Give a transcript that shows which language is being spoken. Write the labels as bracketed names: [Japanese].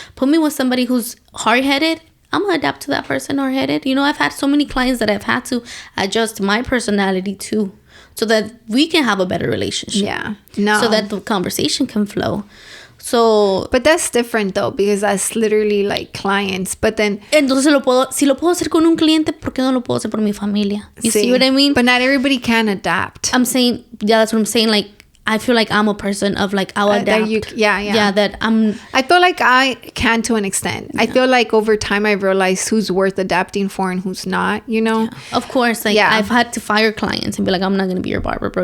[English] Put me with somebody who's hard-headed. I'm gonna adapt to that person, hard-headed. I've had so many clients that I've had to adjust my personality to, so that we can have a better relationship. Yeah. No. So that the conversation can flow. So, but that's different though, because that's literally like clients. But then, [Spanish] entonces si lo puedo hacer con un cliente, ¿por qué no lo puedo hacer por mi familia? [English] You see what I mean? But not everybody can adapt. I'm saying, that's what I'm saying. Like, I feel like I'm a person of like, I'll adapt. I feel like I can to an extent. I feel like over time I've realized who's worth adapting for and who's not, Yeah. Of course, like, I've had to fire clients and be like, I'm not going to be your barber, bro.